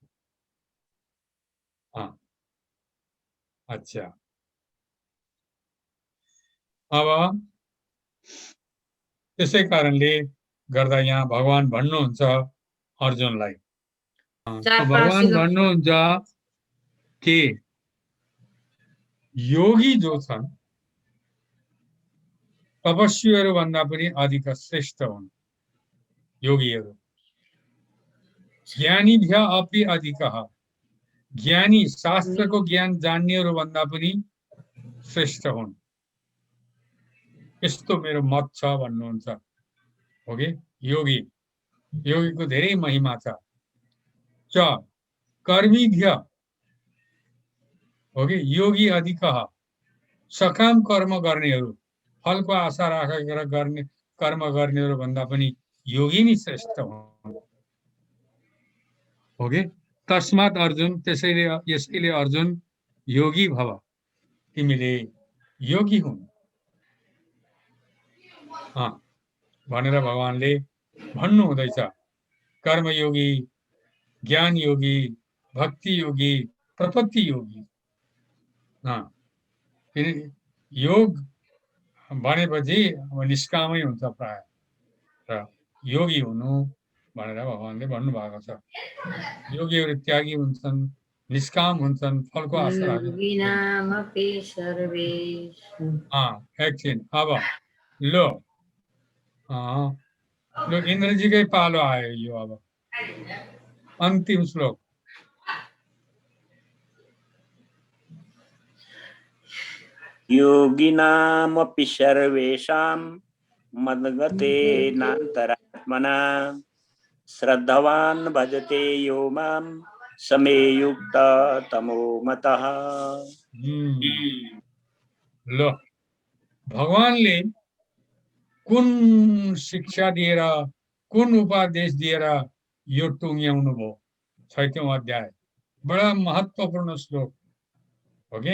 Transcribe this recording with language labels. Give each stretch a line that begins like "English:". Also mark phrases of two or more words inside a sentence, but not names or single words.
Nepali: अच्छा, अब त्यसै कारणले गर्दा यहाँ भगवान भन्नुहुन्छ अर्जुनलाई, भगवान भन्नुहुन्छ कि योगी जो छन् तपस्वीहरू भन्दा पनि अधिक श्रेष्ठ हुन् योगीहरू।
Sanskrit: ज्ञानीभ्य अपि अधिकः,
Nepali: ज्ञानी शास्त्रको ज्ञान जान्नेहरू भन्दा पनि श्रेष्ठ हुन्, यस्तो मेरो मत छ भन्नुहुन्छ हो कि। योगी, योगीको धेरै महिमा छ।
Sanskrit: च कर्मीभ्य
Nepali: हो कि
Sanskrit: योगी अधिकः,
Nepali: सकाम कर्म गर्नेहरू, फलको आशा राखेर गर्ने कर्म गर्नेहरू भन्दा पनि योगी नै श्रेष्ठ हुन् हो कि।
Sanskrit: तस्मात् अर्जुन,
Nepali: यसैले अर्जुन
Sanskrit: योगी भव,
Nepali: तिमीले योगी हुन् भनेर भगवानले भन्नु हुँदैछ। कर्मयोगी, ज्ञान योगी, भक्ति योगी, प्रपत्ति योगी। योग भनेपछि अब निष्कामै हुन्छ प्राय, र योगी हुनु भनेर भगवानले भन्नुभएको छ। योगीहरू त्यागी हुन्छन्, निष्काम हुन्छन्, फलको आशा राख्दैनन्। एकछिन, अब लो इन्द्रजीकै पालो आयो यो। अब अन्तिम श्लोक।
Sanskrit: योगिनामपि सर्वेषां मद्गतेनान्तरात्मना श्रद्धवान् भजते यो मां समे युक्त तमो मतः।
Nepali: लो, भगवानले कुन शिक्षा दिएर, कुन उपदेश दिएर यो टुङ्ग्याउनु भयो? 6औं अध्याय, बडा महत्त्वपूर्ण श्लोक हो कि।